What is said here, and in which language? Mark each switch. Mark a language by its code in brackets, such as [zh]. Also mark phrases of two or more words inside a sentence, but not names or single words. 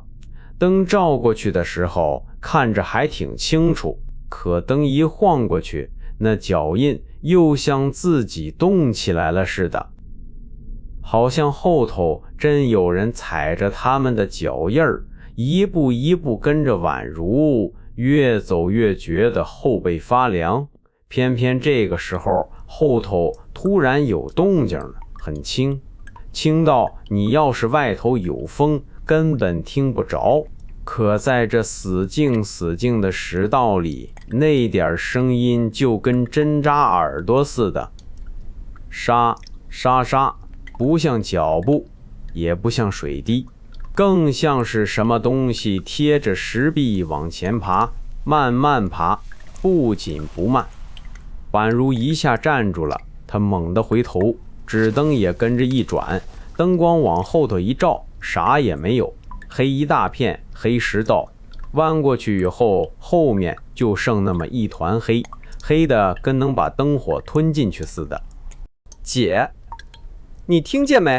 [zh] 燈照過去的時候，看着還挺清楚，可燈一晃過去，那腳印又像自己動起來了似的，好像後頭真有人踩着他們的腳印兒，一步一步跟着宛如，越走越覺得後背發涼。偏偏這個時候後頭突然有動靜了，很輕，輕到你要是外頭有風根本聽不着，可在這死靜的石道裡，那點聲音就跟針扎耳朵似的，沙沙沙，不像腳步，也不像水滴，更像是什麼東西貼着石壁往前爬，慢慢爬，不緊不慢。宛如一下站住了，他猛地回頭，紙燈也跟着一轉，燈光往後頭一照，啥也沒有，黑一大片，黑石道。彎過去以後，後面就剩那麼一團黑，黑的跟能把燈火吞進去似的。姐，你聽見沒？